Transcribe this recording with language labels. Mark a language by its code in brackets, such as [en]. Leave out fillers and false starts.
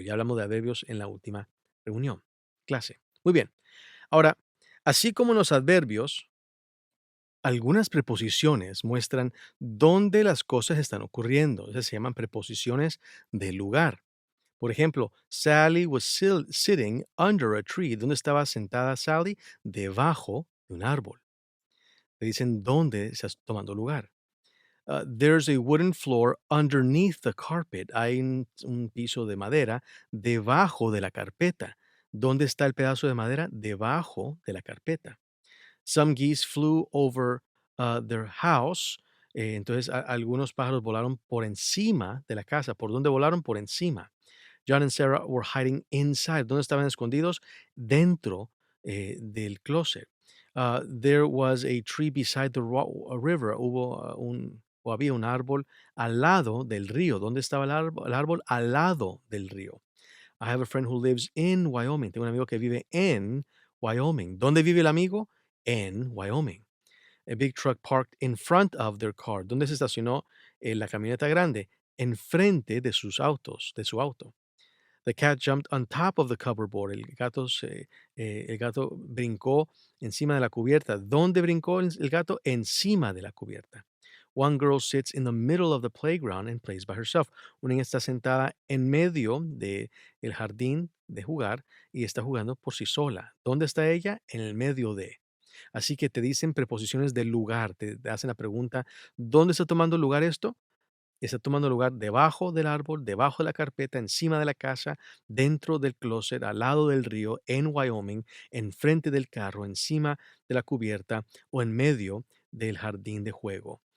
[es] Ya hablamos de adverbios en la última reunión, clase. Muy bien. Ahora, así como en los adverbios, algunas preposiciones muestran dónde las cosas están ocurriendo. Esas se llaman preposiciones de lugar. Por ejemplo, [en] Sally was sitting under a tree. [es] ¿Dónde estaba sentada Sally? Debajo de un árbol. Te dicen dónde estás tomando lugar. [en] There's a wooden floor underneath the carpet. [es] Hay un piso de madera debajo de la carpeta. ¿Dónde está el pedazo de madera? Debajo de la carpeta. [en] Some geese flew over their house. [es] Entonces, algunos pájaros volaron por encima de la casa. ¿Por dónde volaron? Por encima. [en] John and Sarah were hiding inside. [es] ¿Dónde estaban escondidos? Dentro del closet. [en] There was a tree beside the river. [es] Hubo o había un árbol al lado del río. ¿Dónde estaba el árbol? Al lado del río. [en] I have a friend who lives in Wyoming. [es] Tengo un amigo que vive en Wyoming. ¿Dónde vive el amigo? En Wyoming. [en] A big truck parked in front of their car. [es] ¿Dónde se estacionó la camioneta grande? Enfrente de sus autos, de su auto. [en] The cat jumped on top of the cupboard. [es] El gato brincó encima de la cubierta. ¿Dónde brincó el gato? Encima de la cubierta. [en] One girl sits in the middle of the playground and plays by herself. [es] Una niña está sentada en medio de el jardín de jugar y está jugando por sí sola. ¿Dónde está ella? En el medio de. Así que te dicen preposiciones de lugar. Te hacen la pregunta, ¿dónde está tomando lugar esto? Está tomando lugar debajo del árbol, debajo de la carpeta, encima de la casa, dentro del closet, al lado del río, en Wyoming, enfrente del carro, encima de la cubierta o en medio del jardín de juego.